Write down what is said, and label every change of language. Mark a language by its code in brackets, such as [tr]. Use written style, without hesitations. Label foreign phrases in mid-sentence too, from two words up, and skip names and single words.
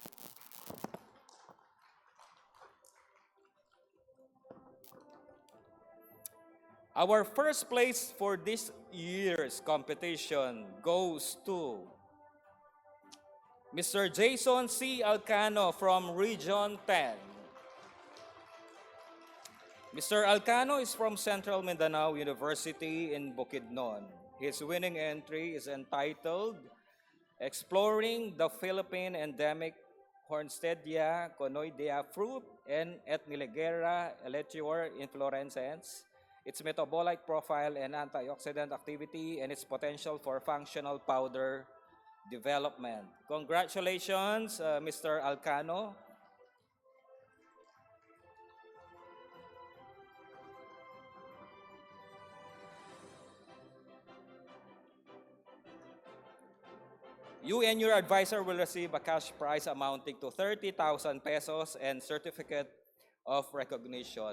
[en] Our first place for this year's competition goes to Mr. Jason C. Alcano from Region 10. Mr. Alcano is from Central Mindanao University in Bukidnon. His winning entry is entitled Exploring the Philippine Endemic Hornstedia conoidea fruit and Ethniligera eletior inflorescens, its metabolic profile and antioxidant activity, and its potential for functional powder development. Congratulations, Mr. Alcano. You and your advisor will receive a cash prize amounting to 30,000 pesos and certificate of recognition.